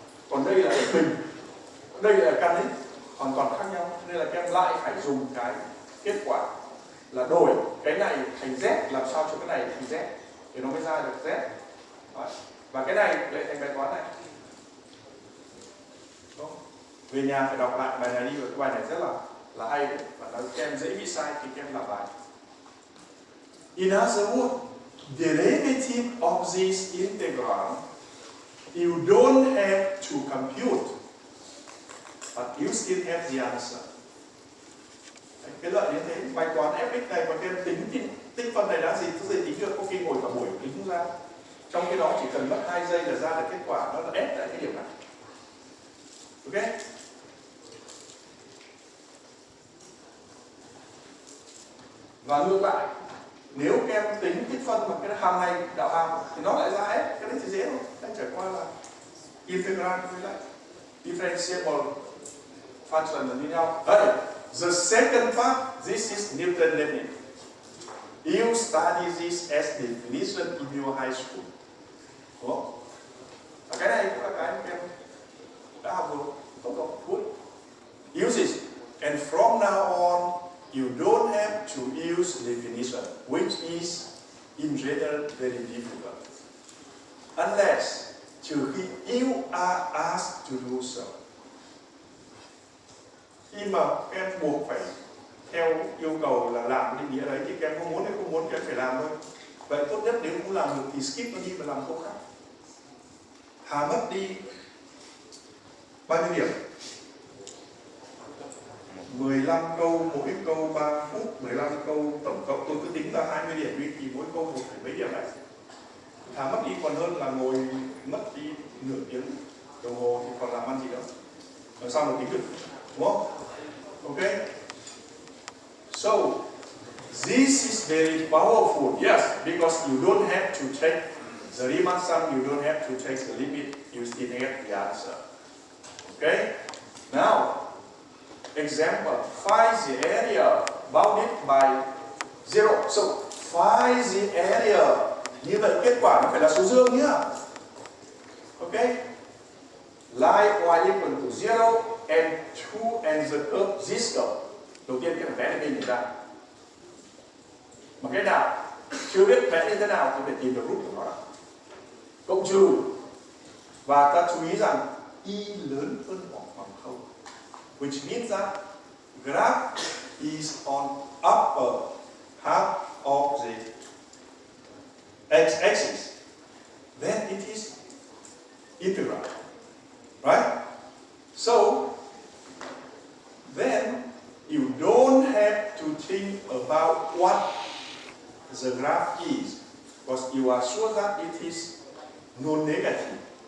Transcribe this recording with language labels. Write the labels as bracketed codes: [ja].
[vi] Còn đây là x bình, đây là căn x hoàn toàn khác nhau, nên là các em lại phải dùng cái kết quả là đổi cái này thành z, làm sao cho cái này thành z thì nó mới ra được z. Đấy. Và cái này lại thành bài toán này. Đúng. Về nhà phải đọc lại bài này đi, và cái bài này rất là hay đấy. Và nó các em dễ bị sai khi các em làm bài. [en] In other words, derivative of this integral you don't have to compute, but you still have the answer. [vi] Đấy, cái lợi như thế, bài toán fx này mà các em tính tích phân này đã gì, tôi gì tính được, có khi ngồi cả buổi tính không ra. Trong cái đó chỉ cần mất 2 giây là ra được kết quả, nó là f tại cái điểm này. Ok? Và ngược lại, nếu các em tính tích phân bằng cái hàm này, đạo hàm thì nó lại ra f, cái đấy thì dễ thôi. Đang trải qua là integral với lại differentiable function là như nhau. [en] Đây, the second part, this is Newton limit. You study this as definition in your high school. [vi] Đúng không? Và cái này cũng là cái các em đã học rồi, không có good. [en] Use it, and from now on, you don't have to use definition, which is in general very difficult, unless [vi] trừ khi [en] you are asked to do so. [vi] Khi mà các em buộc phải theo yêu cầu là làm định nghĩa đấy thì các em không muốn hay không muốn các em phải làm thôi. Vậy tốt nhất nếu không làm được thì skip nó đi và làm câu khác. Hà mất đi bao nhiêu điểm? 15 câu, mỗi câu 3 phút, 15 câu tổng cộng tôi cứ tính ra 20 điểm đi thì mỗi câu 1 mấy điểm đấy. Thà mất đi còn hơn là ngồi mất đi nửa tiếng đồng hồ thì còn làm ăn gì đâu. Làm sao mà tính được, đúng không? [en] Ok. So this is very powerful, yes, because you don't have to take the Riemann sum, you don't have to take the limit, you still get the answer. Okay. Now, example, find the area bounded by 0. So, find the area. [vi] Như vậy kết quả nó phải là số dương nhá. [en] Ok. Line y equal to 0 and 2 and the curve this curve. [vi] Đầu tiên cái vẽ cái hình ra. Mà cái nào chưa biết vẽ như thế nào thì phải tìm được root của nó. Cộng trừ. Và ta chú ý rằng y lớn hơn hoặc bằng 0. [en] Which means that graph is on upper half of the x-axis. Then it is integral, right? So then you don't have to think about what the graph is, because you are sure that it is non-negative.